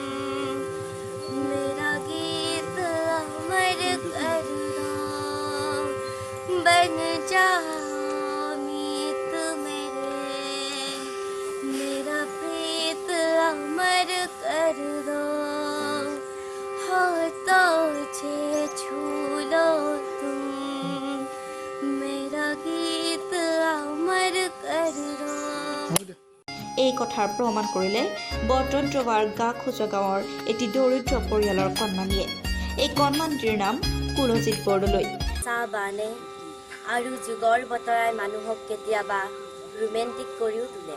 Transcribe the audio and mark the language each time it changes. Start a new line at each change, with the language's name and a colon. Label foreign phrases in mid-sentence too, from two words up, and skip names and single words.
Hindi: मेरा गीत अमर कर दो बन जाओ मीत मेरा प्रीत अमर कर दो हो तो छू लो तुम
Assamese: এই কথাৰ প্ৰমাণ কৰিলে বটদ্ৰৱাৰ গা খোজা গাঁৱৰ এটি দৰিদ্ৰ পৰিয়ালৰ কন্যানীয়ে। এই কন্যানীৰ নাম কুলজিৎ বৰদলৈ। চাহ বানে আৰু যুগৰ বতৰাই মানুহক কেতিয়াবা ৰোমেণ্টিক কৰিও তোলে।